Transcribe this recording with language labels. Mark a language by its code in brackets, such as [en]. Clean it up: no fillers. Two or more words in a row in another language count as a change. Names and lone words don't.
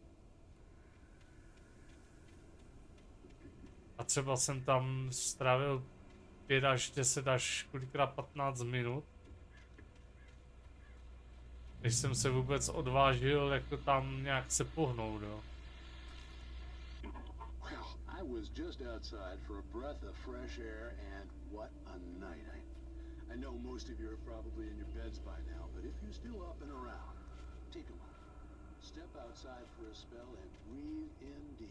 [cs] A třeba jsem tam strávil 5 až 10 až kolikrát 15 minut. Než jsem se vůbec odvážil jako tam nějak se pohnout, jo. [en] I was just outside for a breath of fresh air, and what a night. I know most of you are probably in your beds by now, but if you're still up and around, take a moment. Step outside for a spell and breathe in deep.